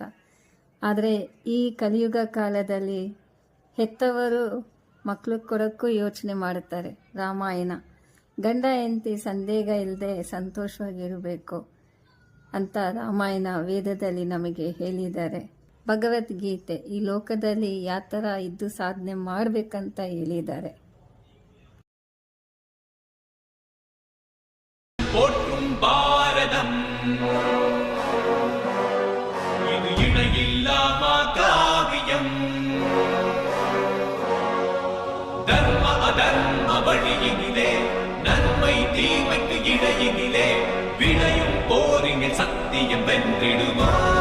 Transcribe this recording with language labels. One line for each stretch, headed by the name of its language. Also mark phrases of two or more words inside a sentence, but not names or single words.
Kannada: ಆದರೆ ಈ ಕಲಿಯುಗ ಕಾಲದಲ್ಲಿ ಹೆತ್ತವರು ಮಕ್ಕಳು ಕೊಡೋಕ್ಕೂ ಯೋಚನೆ ಮಾಡುತ್ತಾರೆ. ರಾಮಾಯಣ ಗಂಡ ಹೆಂಡತಿ ಸಂದೇಹ ಇಲ್ಲದೆ ಸಂತೋಷವಾಗಿರಬೇಕು ಅಂತ ರಾಮಾಯಣ ವೇದದಲ್ಲಿ ನಮಗೆ ಹೇಳಿದ್ದಾರೆ. ಭಗವದ್ಗೀತೆ ಈ ಲೋಕದಲ್ಲಿ ಯಾವ ಥರ ಇದ್ದು ಸಾಧನೆ ಮಾಡಬೇಕಂತ ಹೇಳಿದ್ದಾರೆ.
Tamil: போற்றும் பாரதம் இது இணையில்லாமா காவியம். தர்ம அதர்ம வழியினிலே நன்மை தீமைக்கு இடையினிலே விளையும் போரினில் சத்தியம் வென்றிடுமா.